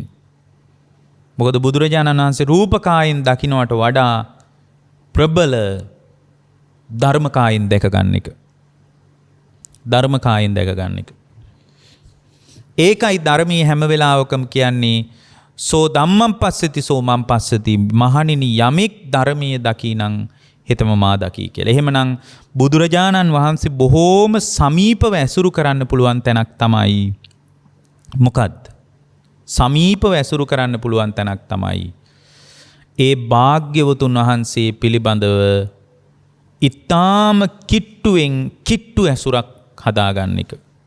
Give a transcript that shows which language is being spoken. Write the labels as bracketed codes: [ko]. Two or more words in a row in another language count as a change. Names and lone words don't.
[si] මොකද බුදුරජාණන් වහන්සේ රූපකායෙන් දකින්නට වඩා ප්‍රබල ධර්මකායෙන් දැක ගන්න එක. ධර්මකායෙන් දැක ගන්න එක. ඒකයි ධර්මයේ හැම වෙලාවකම කියන්නේ [pi] සෝ ධම්මං පස්සති සෝ මං පස්සති. [si] මහණෙනි යමෙක් ධර්මයේ දකිනං හෙතම මා දකි කියලා. එහෙමනම් බුදුරජාණන් වහන්සේ බොහෝම සමීපව ඇසුරු කරන්න පුළුවන් තැනක් තමයි මොකද්ද? සමීපව ඇසුරු කරන්න පුළුවන් තැනක් තමයි ඒ භාග්‍යවතුන් වහන්සේ පිළිබඳව ඊටාම කිට්ටුවෙන් කිට්ටු ඇසුරක් හදාගන්න එක.